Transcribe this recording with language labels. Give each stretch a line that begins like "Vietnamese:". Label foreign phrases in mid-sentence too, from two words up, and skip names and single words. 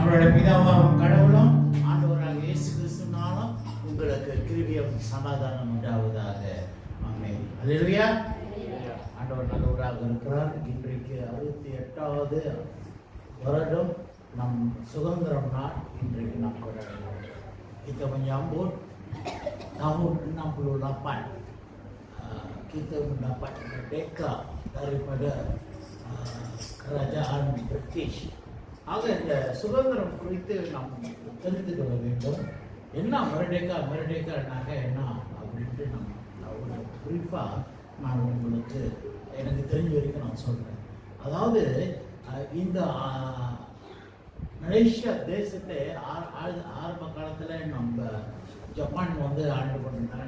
Tamil: பிதாவாகும் கடவுளும் ஆண்டவராக இயேசு கிறிஸ்துவினாலும் உங்களுக்கு கிருபையும் சமாதானம் உண்டாவதாக. ஆமென். அல்லேலூயா. ஆண்டவர் நல்லவராக இருக்கிறார். இன்றைக்கு 68வது வருடம் நம் சுதந்திரம் நாள் இன்றைக்கு நாம் கொண்டாடுகிறோம்.
Malay: Kita menyambut tahun 68 kita mendapat merdeka daripada kerajaan British.
Tamil: ஆக இந்த சுதந்திரம் குறித்து நாம் தெரிந்து கொள்ள வேண்டும். என்ன மெரடேக்கானாக என்ன அப்படின்ட்டு நம்ம ஒரு குறிப்பாக நான் உங்களுக்கு எனக்கு தெரிஞ்ச வரைக்கும் நான் சொல்கிறேன். அதாவது இந்த மலேசியா தேசத்தை ஆரம்ப காலத்தில் நம்ம ஜப்பான் வந்து ஆண்டு பண்ணிருந்தாங்க.